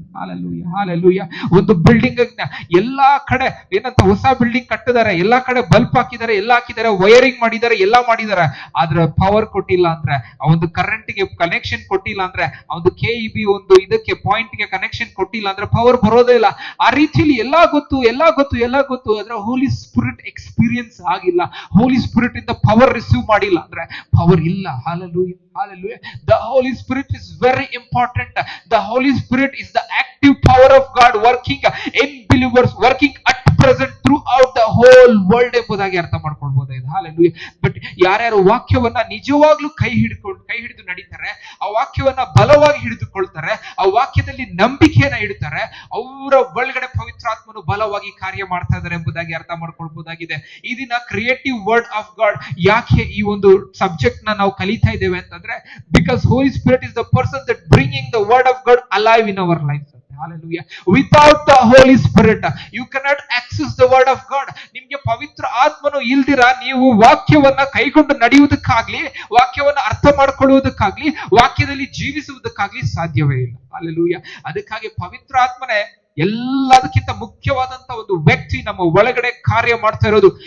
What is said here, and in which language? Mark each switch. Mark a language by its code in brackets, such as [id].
[kn] Hallelujah, hallelujah. ಒಂದು building ಎಲ್ಲಾ ಕಡೆ ಏನಂತ ಹೊಸ ಬಿಲ್ಡಿಂಗ್ ಕಟ್ಟಿದ್ದಾರೆ, ಎಲ್ಲಾ ಕಡೆ ಬಲ್ಬ್ ಹಾಕಿದ್ದಾರೆ, ಎಲ್ಲ ಹಾಕಿದ್ದಾರೆ, ವೈರಿಂಗ್ ಮಾಡಿದ್ದಾರೆ, ಎಲ್ಲ ಮಾಡಿದ್ದಾರೆ, ಆದ್ರೆ ಪವರ್ ಕೊಟ್ಟಿಲ್ಲ ಅಂದ್ರೆ, ಆ ಒಂದು ಕರೆಂಟ್ ಗೆ ಕನೆಕ್ಷನ್ ಕೊಟ್ಟಿಲ್ಲ ಅಂದ್ರೆ, ಆ ಒಂದು KEB ಒಂದು ಇದಕ್ಕೆ ಪಾಯಿಂಟ್ ಗೆ ಕನೆಕ್ಷನ್ ಕೊಟ್ಟಿಲ್ಲ ಅಂದ್ರೆ ಪವರ್ ಬರೋದೇ ಇಲ್ಲ. ಆ ರೀತಿಯಲ್ಲಿ ಎಲ್ಲಾ ಗೊತ್ತು, ಆದ್ರೆ ಹೋಲಿ ಸ್ಪಿರಿಟ್ ಎಕ್ಸ್ಪೀರಿಯನ್ಸ್ ಆಗಿಲ್ಲ, ಹೋಲಿ ಸ್ಪಿರಿಟ್ ಇಂದ ಪವರ್ ರಿಸೀವ್ ಮಾಡಿಲ್ಲ ಅಂದ್ರೆ ಪವರ್ ಇಲ್ಲ. Hallelujah, hallelujah. [en] The Holy Spirit is very important. The Holy Spirit is the active power of God working in believers, working at present throughout the whole world [kn] ಎಂಬುದಾಗಿ ಅರ್ಥ ಮಾಡ್ಕೊಳ್ಬಹುದಾಗಿದೆ. Hallelujah. But ಯಾರ್ಯಾರು ವಾಕ್ಯವನ್ನ ನಿಜವಾಗ್ಲೂ ಕೈ ಹಿಡಿದು ನಡೀತಾರೆ, ಆ ವಾಕ್ಯವನ್ನ ಬಲವಾಗಿ ಹಿಡಿದುಕೊಳ್ತಾರೆ, ಆ ವಾಕ್ಯದಲ್ಲಿ ನಂಬಿಕೆಯನ್ನ ಇಡ್ತಾರೆ, ಅವರ ಒಳಗಡೆ ಪವಿತ್ರಾತ್ಮನು ಬಲವಾಗಿ ಕಾರ್ಯ ಮಾಡ್ತಾ ಇದ್ದಾರೆ ಎಂಬುದಾಗಿ ಅರ್ಥ ಮಾಡ್ಕೊಳ್ಬಹುದಾಗಿದೆ. ಈ ದಿನ ಕ್ರಿಯೇಟಿವ್ ವರ್ಡ್ ಆಫ್ ಗಾಡ್ ಯಾಕೆ ಈ ಒಂದು ಸಬ್ಜೆಕ್ಟ್ ನಾವು ಕಲಿತಾ ಇದ್ದೇವೆ ಅಂತಂದ್ರೆ, [en] because Holy Spirit is the person that bringing the word of God alive in our lives. Hallelujah. Without the Holy Spirit you cannot access the word of God. [kn] ನಿಮಗೆ ಪವಿತ್ರ ಆತ್ಮನು ಇಲ್ದಿರ ನೀವು ವಾಕ್ಯವನ್ನ ಕೈಗೊಂಡು ನಡೆಯುವುದಕ್ಕಾಗ್ಲಿ, ವಾಕ್ಯವನ್ನ ಅರ್ಥ ಮಾಡ್ಕೊಳ್ಳುವುದಕ್ಕಾಗ್ಲಿ, ವಾಕ್ಯದಲ್ಲಿ ಜೀವಿಸುವುದಕ್ಕಾಗ್ಲಿ ಸಾಧ್ಯವೇ ಇಲ್ಲ. Hallelujah. ಅದಕ್ಕಾಗಿ ಪವಿತ್ರ ಆತ್ಮನೇ ಎಲ್ಲದಕ್ಕಿಂತ ಮುಖ್ಯವಾದಂತ ಒಂದು ವ್ಯಕ್ತಿ ನಮ್ಮ ಒಳಗಡೆ ಕಾರ್ಯ ಮಾಡ್ತಾ ಇರೋದು.